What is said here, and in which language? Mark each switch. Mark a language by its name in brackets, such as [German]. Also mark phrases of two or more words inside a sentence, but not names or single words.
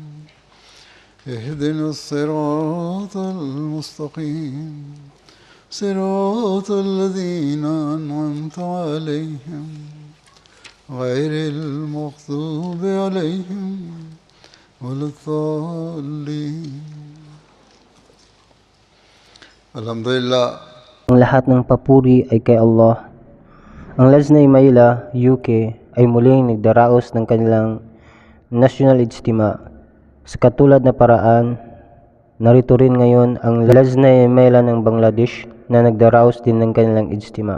[Arabic] اهدنا الصراط المستقيم صراط الذين أنعمت عليهم غير المغضوب عليهم ولا الضالين. Alhamdulillah. [Filipino] Ang lahat ng papuri ay kay Allah. Ang Lajna Imaila, UK ay muling nagdaraos ng kanilang National Ijtima. Sa katulad na paraan, narito rin ngayon ang Lajna Imaila ng Bangladesh na nagdaraos din ng kanilang Ijtima.